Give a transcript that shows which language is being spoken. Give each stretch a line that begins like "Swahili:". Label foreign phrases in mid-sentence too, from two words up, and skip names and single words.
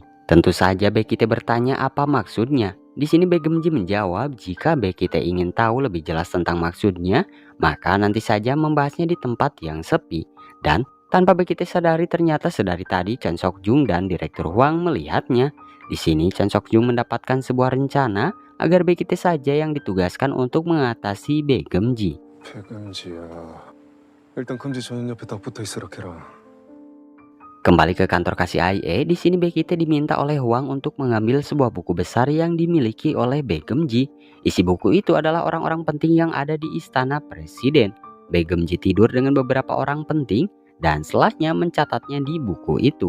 Indonesian: Tentu saja Baekhyun bertanya apa maksudnya. Di sini Bae-geum-ji menjawab jika Baekhyun ingin tahu lebih jelas tentang maksudnya maka nanti saja membahasnya di tempat yang sepi. Dan tanpa Baekhyun sadari ternyata sedari tadi Chon Sok Jung dan Direktur Huang melihatnya. Di sini Chon Sok Jung mendapatkan sebuah rencana agar Baekhyun saja yang ditugaskan untuk mengatasi Bae-geum-ji.
Korean: 배금지야. 일단 금지 전원 옆에 딱 붙어 있으라 해라.
Indonesian: Kembali ke kantor KCIA, di sini Baekhyun diminta oleh Huang untuk mengambil sebuah buku besar yang dimiliki oleh Bae-geum-ji. Isi buku itu adalah orang-orang penting yang ada di istana presiden. Bae-geum-ji tidur dengan beberapa orang penting dan setelahnya mencatatnya di buku itu.